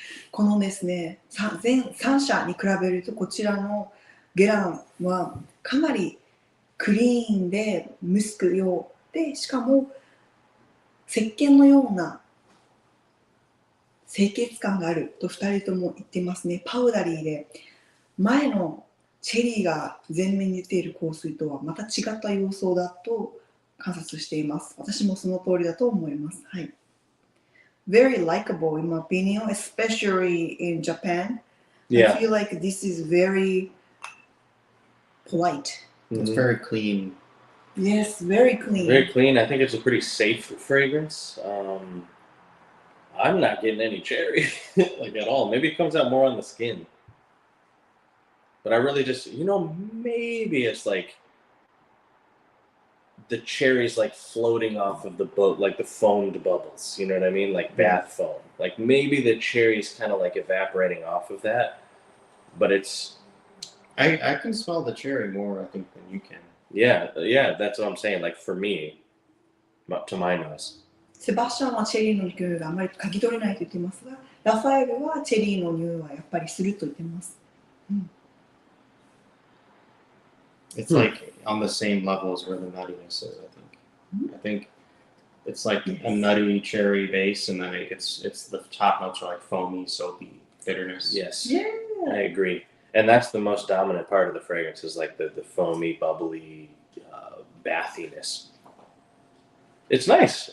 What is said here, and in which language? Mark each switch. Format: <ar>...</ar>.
<ja>このですね、全3社に比べるとこちらのゲランはかなりクリーンでムスク用で、しかも石鹸のような清潔感があると2人とも言ってますね。パウダリーで前のチェリーが前面に出ている香水とはまた違った様相だと観察しています。私もその通りだと思います。はい。</ja> <en>Very likable in my opinion, especially in Japan. Yeah. I feel like this is very polite. It's very clean. Yes, very clean. Very clean. I think it's a pretty safe fragrance. I'm not getting any cherry like at all. Maybe it comes out more on the skin. But I really just, maybe it's like the cherry's like floating off of the boat, like the foamed bubbles. You know what I mean? Like bath foam. Like maybe the cherry's kind of like evaporating off of that. But it's... I can smell the cherry more, I think, than you can. Yeah, that's what I'm saying. Like for me, to my nose.</en> <ja>セバスチャンはチェリーの匂いがあまり嗅ぎ取れないと言ってますが、ラファエルはチェリーの匂いはやっぱりすると言ってます。</ja> <en>It's like on the same level as where the nuttiness is, I think. I think it's like a nutty cherry base, and then it's the top notes are like foamy, soapy bitterness. Yes. Yeah. I agree. And that's the most dominant part of the fragrance is like the foamy, bubbly bathiness. It's nice.</en>